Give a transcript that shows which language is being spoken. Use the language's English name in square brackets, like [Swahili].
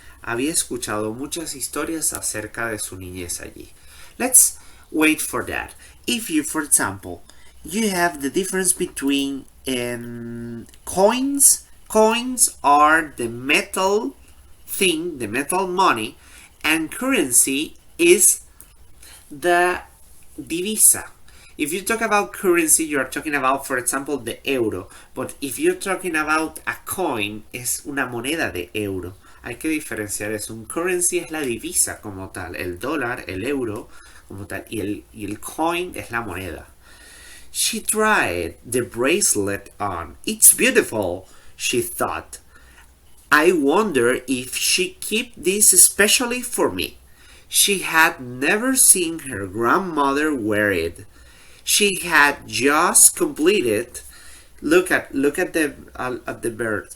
[Spanish] Había escuchado muchas historias acerca de su niñez allí. [English] Let's wait for that. If you, for example, you have the difference between coins. Coins are the metal thing, the metal money, and currency is the divisa. If you talk about currency, you are talking about, for example, the euro. But if you're talking about a coin, [Spanish] es una moneda de euro. Hay que diferenciar eso. Un currency es la divisa como tal. El dólar, el euro como tal. Y el coin es la moneda. [English] She tried the bracelet on. It's beautiful, she thought. I wonder if she kept this especially for me. She had never seen her grandmother wear it. She had just completed. Look at the bird.